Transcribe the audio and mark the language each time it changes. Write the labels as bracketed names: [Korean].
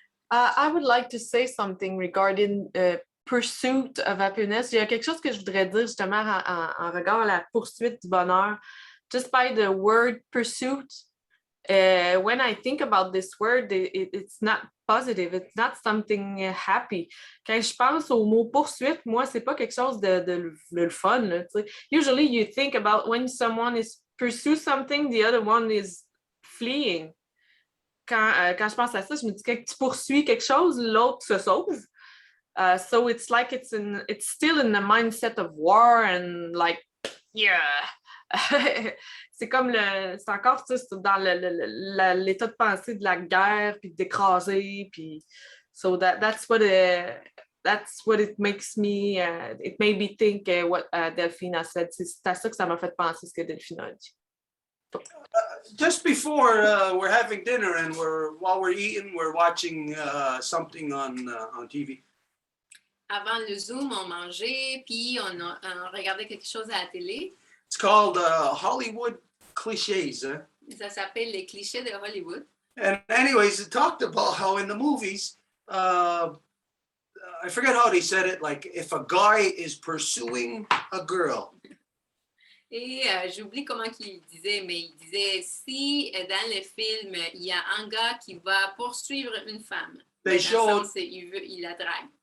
[English] I would like to say something regarding pursuit of happiness. [French] Il y a quelque chose que je voudrais dire justement en regard à la poursuite du bonheur. [English] Just by the word pursuit, when I think about this word, it's not positive. It's not something happy. [French] Quand je pense au mot poursuite, moi, c'est pas quelque chose de le fun. [English] Là, usually you think about when someone is pursue something, the other one is fleeing. [French] Quand je pense à ça, je me dis que tu poursuis quelque chose, l'autre se sauve. [English] So it's like it's still in the mindset of war and like, yeah. [French] C'est comme c'est encore c'est dans l'état de pensée de la guerre, puis d'écraser, puis [English] so that's what it makes me, it made me think what Delphina said. [French] C'est à ça que ça m'a fait penser ce que Delphina a dit. [English] Just before we're having dinner and while we're eating, we're watching something on TV. [French] Avant le Zoom, on mangeait, puis on regardait quelque chose à la télé. [English] It's called Hollywood Clichés. [French] Ça s'appelle les clichés de Hollywood. [English] And anyways, it talked about how in the movies, I forget how they said it, like if a guy is pursuing a girl. [French] Et j'oublie comment il disait, mais il disait si dans le film, il y a un gars qui va poursuivre une femme, il la drague.